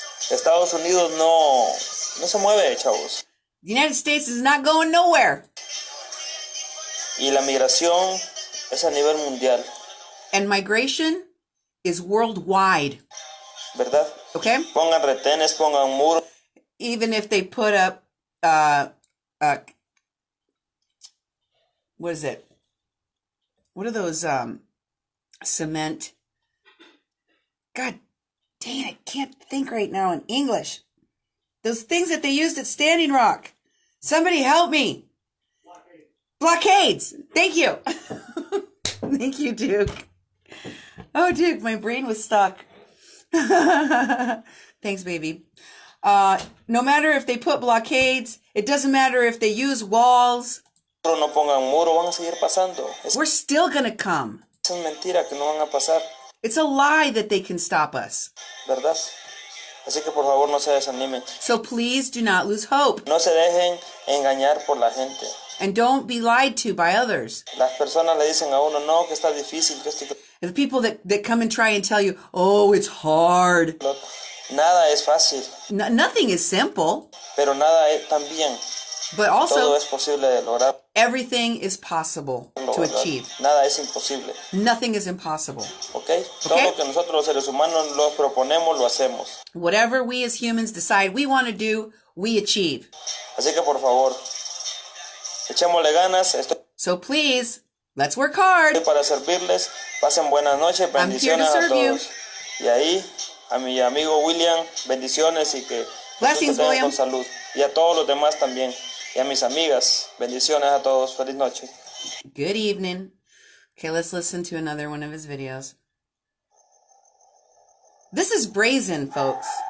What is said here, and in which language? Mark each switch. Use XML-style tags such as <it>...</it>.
<es>Estados Unidos no se mueve, chavos.</es> <en>The United States is not going nowhere.</en> <es>Y la migración es a nivel mundial.</es> <en>And migration is worldwide.</en> <es>¿Verdad?</es> <en>Okay?</en> <es>Pongan retenes, pongan muros.</es> <en>Even if they put up, what is it? What are those, cement? God dang, I can't think right now in English. Those things that they used at Standing Rock. Somebody help me. Blockades. Thank you. Thank you, Duke. Oh, Duke, my brain was stuck. Thanks, baby. No matter if they put blockades, it doesn't matter if they use walls.</en> <es>No pongan muro, van a seguir pasando.</es> <en>We're still going to come.</en> <es>Es mentira que no van a pasar.</es> <en>It's a lie that they can stop us.</en> <es>¿Verdad? Así que por favor no se desanimen.</es> <en>So please do not lose hope.</en> <es>No se dejen engañar por la gente.</es> <en>And don't be lied to by others.</en> <es>Las personas le dicen a uno, no, que está difícil, que esto.</es> <en>And the people that come and try and tell you, oh, it's hard.</en> <es>Nada es fácil.</es> <en>Nothing is simple.</en> <es>Pero nada es también.</es> <en>But also,</en> <es>todo es posible de lograr.</es> <en>Everything is possible to achieve.</en> <es>Nada es imposible.</es> <en>Nothing is impossible. Okay?</en> <es>Todo lo que nosotros los seres humanos los proponemos, lo hacemos.</es> <en>Whatever we as humans decide we want to do, we achieve.</en> <es>Así que por favor, echémosle ganas.</es> <en>So please, let's work hard.</en> <es>Para servirles. Pasen buenas noches. Bendiciones a todos. Y ahí, a mi amigo William, bendiciones y que</es> <en>Blessings, William.</en> <es>Con salud. Y a todos los demás también. Y a mis amigas, bendiciones a todos. Feliz noche.</es> <en>Good evening. Okay, let's listen to another one of his videos. This is brazen, folks.</en>